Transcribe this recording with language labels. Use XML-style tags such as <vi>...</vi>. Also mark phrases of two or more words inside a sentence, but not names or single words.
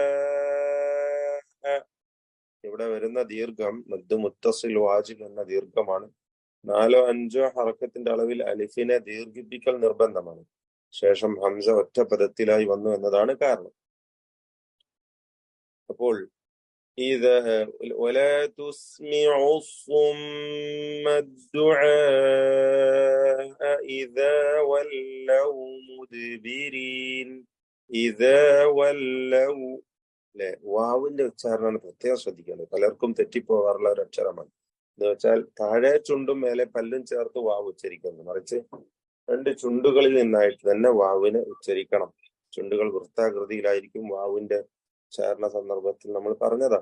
<ml>ഇവിടെ വരുന്ന ദീർഘം</ml> <ar>مد متصل واجب</ar> <ml>എന്ന ദീർഘമാണ്. 4-5 ഹറക്കത്തിന്റെ അളവിൽ അലിഫിനെ ദീർഘിപ്പിക്കൽ നിർബന്ധമാണ്. ശേഷം ഹംസ ഒറ്റ പദത്തിലായി വന്നു എന്നതാണ് കാരണം.</ml> <ar>അപ്പോൾ إذا ولا تسمع الصم الدعاء إذا ولوا مدبرين. إذا ولوا അല്ലെ.</ar> <ml>വാവിന്റെ ഉച്ചാരണമാണ് പ്രത്യേകം ശ്രദ്ധിക്കേണ്ടത്. പലർക്കും തെറ്റിപ്പോകാറുള്ള ഒരു അക്ഷരമാണ്. എന്ന് വെച്ചാൽ താഴെ ചുണ്ടും മേലെ പല്ലും ചേർത്ത് വാവ് ഉച്ചരിക്കുന്നത്, മറിച്ച് 2 ചുണ്ടുകളിൽ നിന്നായിട്ട് തന്നെ വാവിനെ ഉച്ചരിക്കണം. ചുണ്ടുകൾ വൃത്താകൃതിയിലായിരിക്കും വാവിന്റെ ഉച്ചാരണ സന്ദർഭത്തിൽ നമ്മൾ പറഞ്ഞതാണ്.</ml>